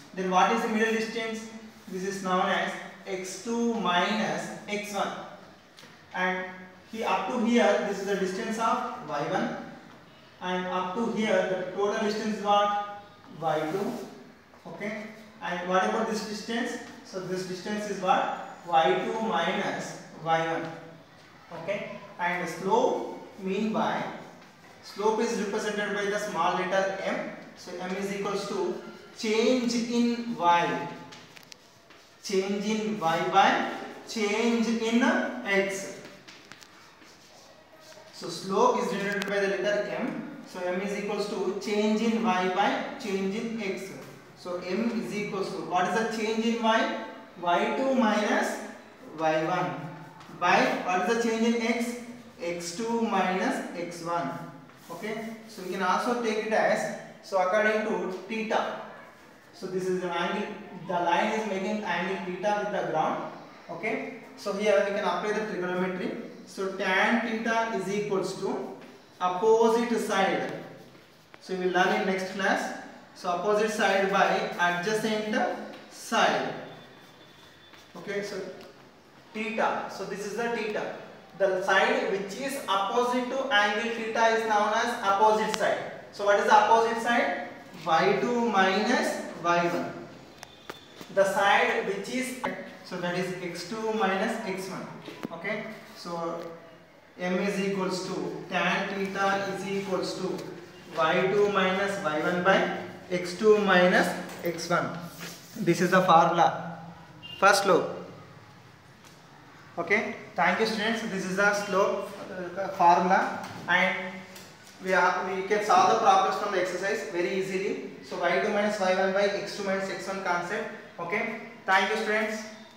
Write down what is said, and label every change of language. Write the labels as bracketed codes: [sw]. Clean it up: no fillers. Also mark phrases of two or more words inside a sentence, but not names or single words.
[en] Then what is the middle distance? This is known as x2 minus x1. And here up to here this is the distance of y1, and up to here the total distance is what? y2. Okay, and what about this distance? So this distance is what? y2 minus y1. Okay, and slope mean by slope is represented by the small letter m. So m is equals to change in y, change in y by change in x. So slope is denoted by the letter m. So m is equals to change in y by change in x. So m is equals to, what is the change in y? y2 minus y1 by what is the change in x? x2 minus x1. Okay. So we can also take it as, so according to theta. So this is the angle, the line is making angle theta with the ground. Okay. So here we can apply the trigonometry. So tan theta is equals to opposite side. So we will learn in next class. So opposite side by adjacent side. Okay, so theta. So this is the theta. The side which is opposite to angle theta is known as opposite side. So what is the opposite side? y2 minus y1. The side which is, so that is x2 minus x1. Okay. So m is equals to tan theta is equals to y2 minus y1 by x2 minus x1. This is the formula for slope. Okay. Thank you students. This is the slope formula, and we can solve the problems from the exercise very easily. So y2 minus y1 by x2 minus x1 concept. Okay, thank you students.